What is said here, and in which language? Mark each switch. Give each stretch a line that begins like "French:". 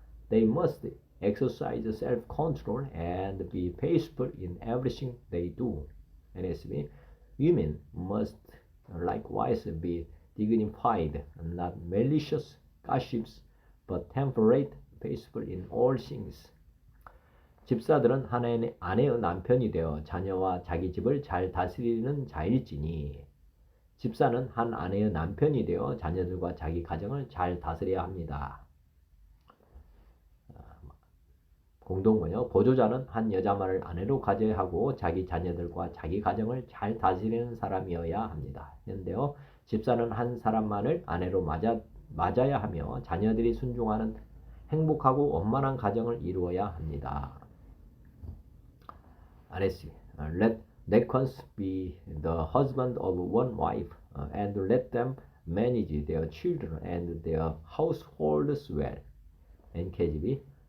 English: They must exercise self-control and be peaceful in everything they do. NSB. Women must likewise be dignified, not malicious gossips, but temperate, peaceful in all things.
Korean: 집사들은 한 아내의 남편이 되어 자녀와 자기 집을 잘 다스리는 자일지니. 집사는 한 아내의 남편이 되어 자녀들과 자기 가정을 잘 다스려야 합니다. 공동번역. 보조자는 한 여자만을 아내로 가져야 하고 자기 자녀들과 자기 가정을 잘 다스리는 사람이어야 합니다. 현대어. 집사는 한 사람만을 아내로 맞아야 하며 자녀들이 순종하는 행복하고 원만한 가정을 이루어야 합니다.
English: RSC. Let deacons be the husband of one wife, and let them manage their children and their households well. NKJV.